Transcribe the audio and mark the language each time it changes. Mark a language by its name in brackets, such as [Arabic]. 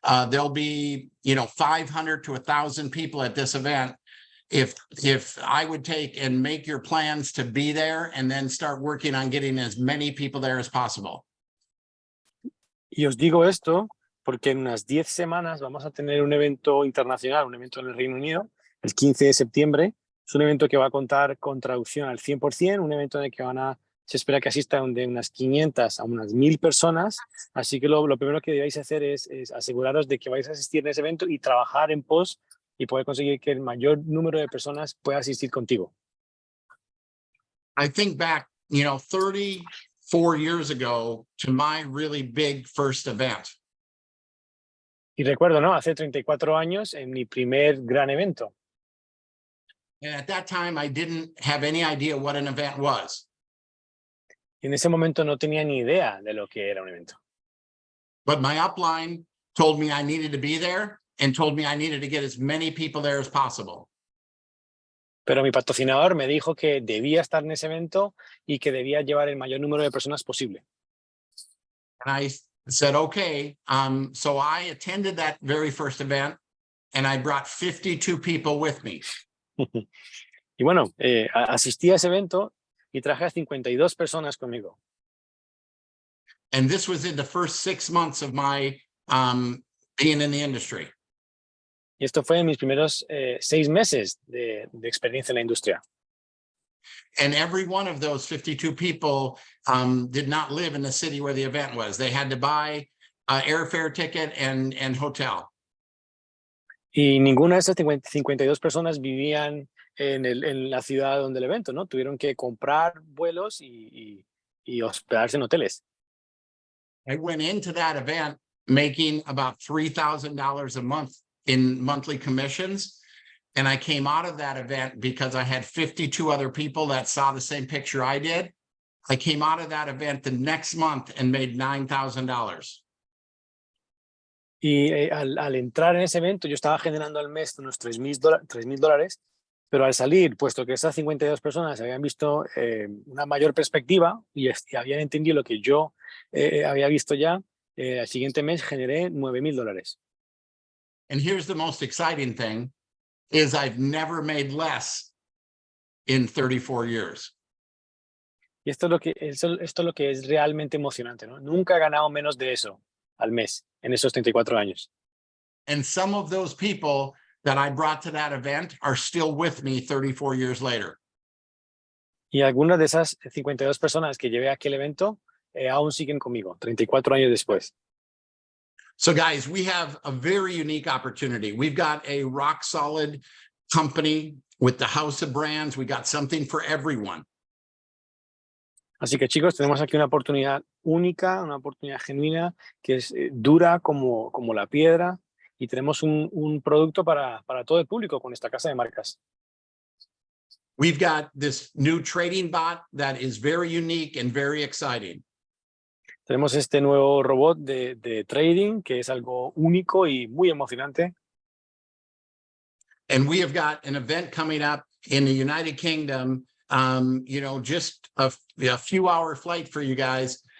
[English] There'll be, 500 to 1,000 people at this event. If I would take and make your plans to be there and then start working on getting as many people there as possible. [Spanish] Y os digo esto porque en unas 10 semanas vamos a tener un evento internacional, un evento en el Reino Unido, el 15 de septiembre. Es un evento que va a contar con traducción al 100%, un evento en el que se espera que asistan de unas 500 a unas 1.000 personas. Así que lo primero que debéis hacer es aseguraros de que vais a asistir a ese evento y trabajar en pos y poder conseguir que el mayor número de personas pueda asistir contigo. [English] I think back, 34 years ago to my really big first event. [Spanish] Y recuerdo, ¿no? Hace 34 años en mi primer gran evento. [English] And at that time, I didn't have any idea what an event was. [Spanish] Y en ese momento no tenía ni idea de lo que era un evento. [English] But my upline told me I needed to be there and told me I needed to get as many people there as possible. [Spanish] Pero mi patrocinador me dijo que debía estar en ese evento y que debía llevar el mayor número de personas posible. [English] And I said, okay. So I attended that very first event and I brought 52 people with me. [Spanish] Y bueno, asistí a ese evento y traje a 52 personas conmigo. [English] And this was in the first 6 months of my being in the industry. [Spanish] Y esto fue en mis primeros 6 meses de experiencia en la industria. [English] And every one of those 52 people did not live in the city where the event was. They had to buy an airfare ticket and hotel. [Spanish] Y ninguna de esas 52 personas vivían en la ciudad donde el evento, ¿no? Tuvieron que comprar vuelos y hospedarse en hoteles. [English] I went into that event making about $3,000 a month in monthly commissions. And I came out of that event because I had 52 other people that saw the same picture I did. I came out of that event the next month and made $9,000. [Spanish] Y al entrar en ese evento, yo estaba generando al mes unos $3,000, pero al salir, puesto que esas 52 personas habían visto una mayor perspectiva y habían entendido lo que yo había visto ya, al siguiente mes generé $9,000. [English] And here's the most exciting thing is I've never made less in 34 years. [Spanish] Y esto es lo que es realmente emocionante, ¿no? Nunca he ganado menos de eso al mes en esos 34 años. [English] And some of those people that I brought to that event are still with me 34 years later. [Spanish] Y algunas de esas 52 personas que llevé a aquel evento aún siguen conmigo, 34 años después. [English] So guys, we have a very unique opportunity. We've got a rock solid company with the house of brands. We got something for everyone. [Spanish] Así que chicos, tenemos aquí una oportunidad única, una oportunidad genuina, que es dura como la piedra, y tenemos un producto para todo el público con esta casa de marcas. [English] We've got this new trading bot that is very unique and very exciting. [Spanish] Tenemos este nuevo robot de trading, que es algo único y muy emocionante. [English] And we have got an event coming up in the United Kingdom, just a few hour flight for you guys.